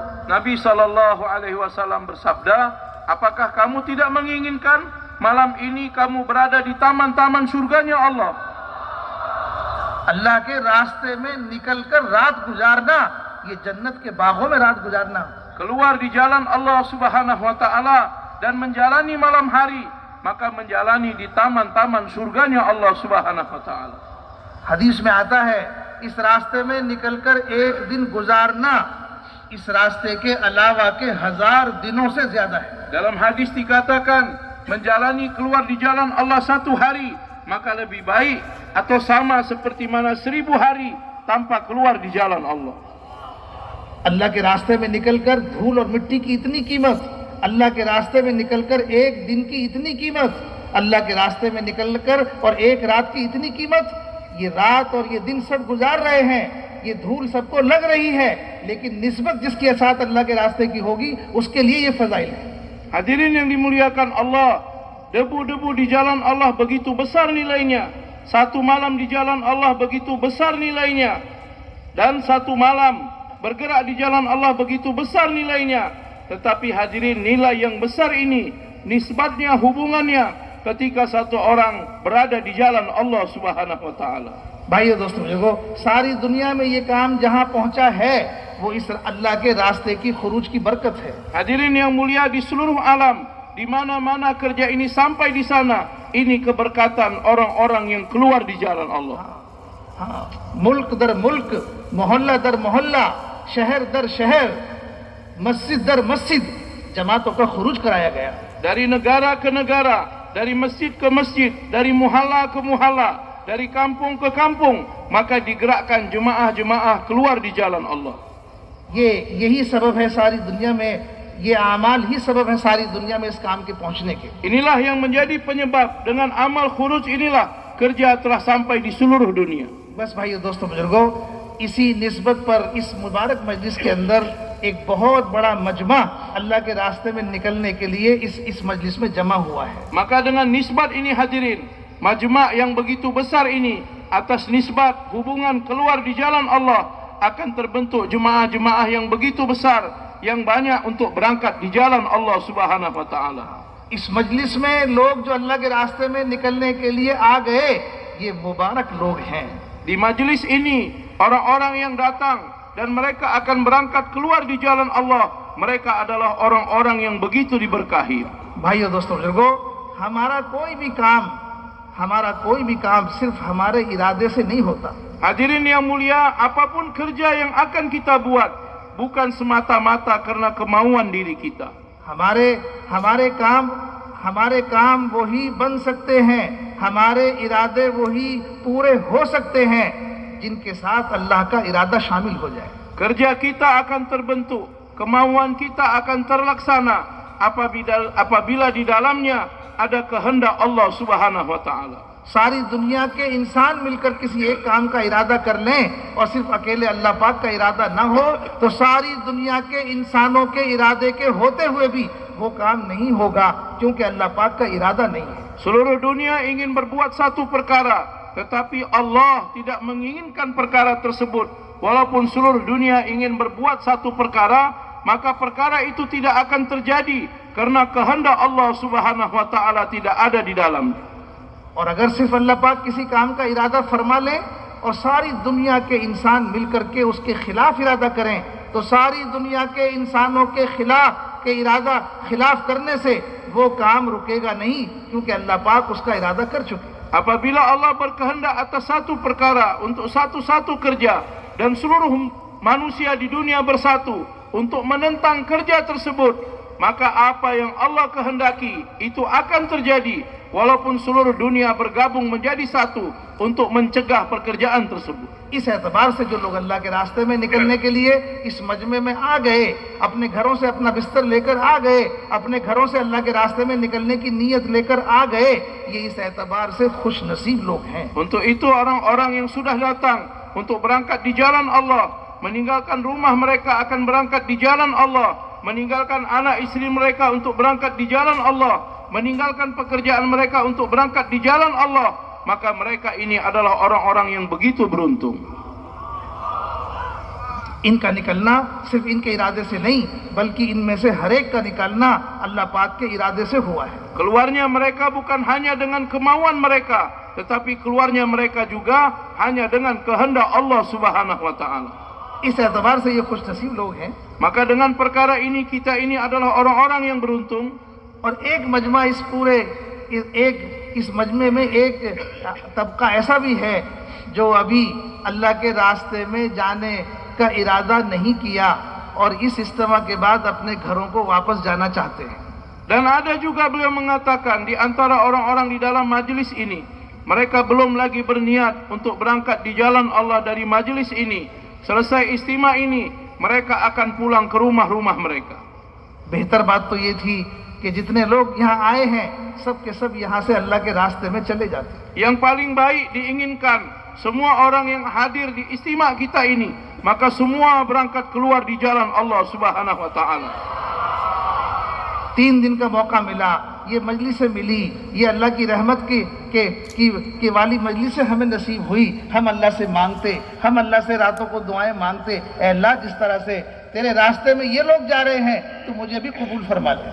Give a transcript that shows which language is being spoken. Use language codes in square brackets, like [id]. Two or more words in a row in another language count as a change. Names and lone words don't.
[id] Nabi SAW bersabda, apakah kamu tidak menginginkan malam ini kamu berada di taman-taman surganya Allah? [hi] अल्लाह के रास्ते में निकलकर रात गुजारना, ये जन्नत के बागों में रात गुजारना। [id] Keluar di jalan Allah [ar] سبحانه وتعالى [id] dan menjalani malam hari, maka menjalani di taman-taman surganya Allah [ar] سبحانه وتعالى. [hi] हदीस में आता है इस रास्ते में निकलकर एक दिन गुजारना इस रास्ते के अलावा के 1000 दिनों से ज्यादा है। [id] Dalam hadis dikatakan menjalani keluar di jalan Allah 1 hari, maka lebih baik atau sama seperti mana 1000 hari tanpa keluar di jalan Allah. [hi] अल्लाह के रास्ते में निकलकर धूल और मिट्टी की इतनी कीमत, अल्लाह के रास्ते में निकलकर एक दिन की इतनी कीमत, अल्लाह के रास्ते में निकलकर और एक रात की इतनी कीमत। ये रात और ये दिन सब गुजार रहे हैं, ये धूल सबको लग रही है, लेकिन निस्बत जिसके साथ अल्लाह के रास्ते की होगी उसके लिए ये फजाइल है। [id] Hadirin yang dimuliakan Allah, debu-debu di jalan Allah begitu besar nilainya. Satu malam di jalan Allah begitu besar nilainya. Dan satu malam bergerak di jalan Allah begitu besar nilainya. Tetapi hadirin, nilai yang besar ini nisbatnya, hubungannya ketika satu orang berada di jalan Allah [ar] سبحانه وتعالى. [hi] भाइयों दोस्तों देखो, सारी दुनिया में ये काम जहाँ पहुँचा है वो इस अल्लाह के रास्ते की खुरूज की बरकत है। [id] Hadirin yang mulia, di seluruh alam, di mana-mana kerja ini sampai di sana, ini keberkatan orang-orang yang keluar di jalan Allah. [hi] मुल्क दर मुल्क, मोहल्ला दर मोहल्ला, शहर दर शहर, मस्जिद दर मस्जिद जमातों का खुरूज कराया गया। [id] Dari negara ke negara, dari masjid ke masjid, dari muhalla ke muhalla, dari kampung ke kampung, maka digerakkan jemaah-jemaah keluar di jalan Allah. [hi] यही सबब है सारी दुनिया में, ये आमाल ही सबब है सारी दुनिया में इस काम के पहुंचने के। [id] Inilah yang menjadi penyebab, dengan amal khuruj inilah kerja telah sampai di seluruh dunia. [hi] बस भाइयों दोस्तों बुजुर्गों, इसी निस्बत पर इस मुबारक मजलिस के अंदर एक बहुत बड़ा मजमा अल्लाह के रास्ते में निकलने के लिए इस मजलिस में जमा हुआ है। [id] Maka dengan nisbat ini hadirin, majma' yang begitu besar ini, atas nisbat hubungan keluar di jalan Allah, akan terbentuk jemaah-jemaah yang begitu besar, yang banyak untuk berangkat di jalan Allah [ar] سبحانه وتعالى. [hi] इस मजलिस में लोग जो अल्लाह के रास्ते में निकलने के लिए आ गए, ये मुबारक लोग हैं। [id] Di majlis ini, orang-orang yang datang dan mereka akan berangkat keluar di jalan Allah, mereka adalah orang-orang yang begitu diberkahi. [hi] भाइयों दोस्तों बुजुर्गों, हमारा कोई भी काम सिर्फ हमारे इरादे से नहीं होता। [id] Hadirin yang mulia, apapun kerja yang akan kita buat, bukan semata-mata karena kemauan diri kita. [hi] हमारे काम वही बन सकते हैं, हमारे इरादे वही पूरे हो सकते हैं जिनके साथ अल्लाह का इरादा शामिल हो जाए। [id] Kerja kita akan terbentuk, kemauan kita akan terlaksana apabila di dalamnya ada kehendak Allah [ar] سبحانه وتعالى. [hi] सारी दुनिया के इंसान मिलकर किसी एक काम का इरादा कर लें और सिर्फ अकेले अल्लाह पाक का इरादा न हो, तो सारी दुनिया के इंसानों के इरादे के होते हुए भी वो काम नहीं होगा, क्योंकि अल्लाह पाक का इरादा नहीं है। [id] Seluruh dunia ingin berbuat satu perkara, tetapi Allah tidak menginginkan perkara tersebut. Walaupun seluruh dunia ingin berbuat satu perkara, maka perkara itu tidak akan terjadi karena kehendak Allah [ar] سبحانه وتعالى [id] tidak ada di dalamnya. [hi] और अगर सिर्फ अल्लाह पाक किसी काम का इरादा फरमा ले और सारी दुनिया के इंसान मिलकर के उसके खिलाफ इरादा करें, तो सारी दुनिया के इंसानों के खिलाफ करने से वो काम रुकेगा नहीं, क्योंकि अल्लाह पाक उसका इरादा कर चुके। [id] Apabila Allah berkehendak atas satu perkara untuk satu kerja dan seluruh manusia di dunia bersatu untuk menentang kerja tersebut, maka apa yang Allah kehendaki itu akan terjadi, walaupun seluruh dunia bergabung menjadi satu untuk mencegah pekerjaan tersebut. [hi] इस एतबार से जो लोग अल्लाह के रास्ते में निकलने के लिए इस मजमे में आ गए, अपने घरों से अपना बिस्तर लेकर आ गए, अपने घरों से अल्लाह के रास्ते में निकलने की नीयत लेकर आ गए, ये इस एतबार से खुश नसीब लोग हैं। [id] Untuk itu orang-orang yang sudah datang untuk berangkat di jalan Allah, meninggalkan rumah mereka akan berangkat di jalan Allah, meninggalkan anak istri mereka untuk berangkat di jalan Allah, meninggalkan pekerjaan mereka untuk berangkat di jalan Allah, maka mereka ini adalah orang-orang yang begitu beruntung. [hi] इनका निकलना सिर्फ इनके इरादे से नहीं, बल्कि इनमें से हर एक का निकलना अल्लाह पाक के इरादे से हुआ है। [id] Keluarnya mereka bukan hanya dengan kemauan mereka, tetapi keluarnya mereka juga hanya dengan kehendak Allah [ar] سبحانه وتعالى. [hi] इस एतबार से ये खुश नसीब लोग हैं। [id] Maka dengan perkara ini kita ini adalah orang-orang yang beruntung. [hi] और एक मजमा इस मजमे में एक तबका ऐसा भी है जो अभी अल्लाह के रास्ते में जाने का इरादा नहीं किया और इस इज्तिमा के बाद अपने घरों को वापस जाना चाहते हैं। [id] Dan ada juga beliau mengatakan di antara orang-orang di dalam majlis ini, mereka belum lagi berniat untuk berangkat di jalan Allah dari majlis ini. Selesai istimewa ini, mereka akan pulang ke rumah-rumah mereka. [hi] बेहतर बात तो ये थी कि जितने लोग यहाँ आए हैं सब के सब यहाँ से अल्लाह के रास्ते में चले जाते। [id] Yang paling baik diinginkan semua orang yang hadir di istimewa kita ini, maka semua berangkat keluar di jalan Allah [ar] سبحانه وتعالى. [hi] 3 दिन का मौका मिला, ये मजलिसें मिली, ये अल्लाह की रहमत की वाली मजलिसें हमें नसीब हुई, हम अल्लाह से मांगते, हम अल्लाह से रातों को दुआएं मांगते, ऐ अल्लाह जिस तरह से तेरे रास्ते में ये लोग जा रहे हैं तो मुझे भी कबूल फरमा दे।